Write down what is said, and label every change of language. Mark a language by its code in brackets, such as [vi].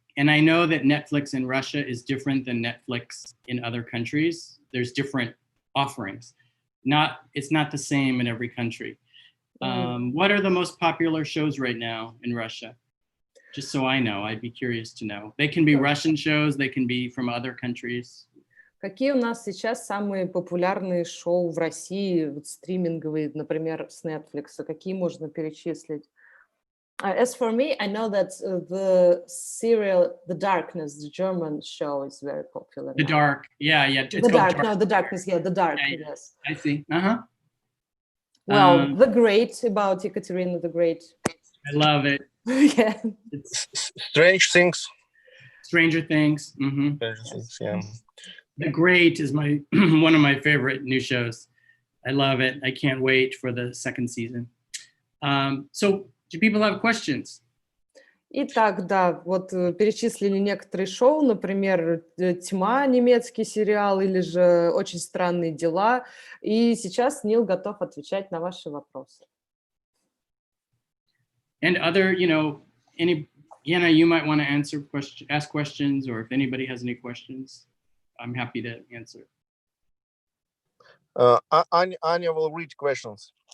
[en] And I know that Netflix in Russia is different than Netflix in other countries. There's different offerings. It's not the same in every country. What are the most popular shows right now in Russia? Just so I know, I'd be curious to know. They can be Russian shows, they can be from other countries. [ru] Какие у нас сейчас самые популярные шоу в России, вот стриминговые, например, с Netflix? Какие можно перечислить? [en] As for me, I know that the serial The Darkness, the German show, is very popular. The now. Dark, yeah. The Dark, no, The Darkness, yeah, The Dark, Yeah, yes. I see. Well, The Great, about Ekaterina the Great. I love it. Yeah. It's Strange Things. Stranger Things. Mm-hmm. Stranger Things, yeah. The Great is my one of my favorite new shows. I love it. I can't wait for the second season. So, do people have questions? [ru] Итак, да, вот перечислили некоторые шоу, например, «Тьма», немецкий сериал, или же «Очень странные дела». И сейчас Нил готов отвечать на ваши вопросы. [en] And other, Yana, you might want to ask questions, or if anybody has any questions, I'm happy to answer. Anya will read questions.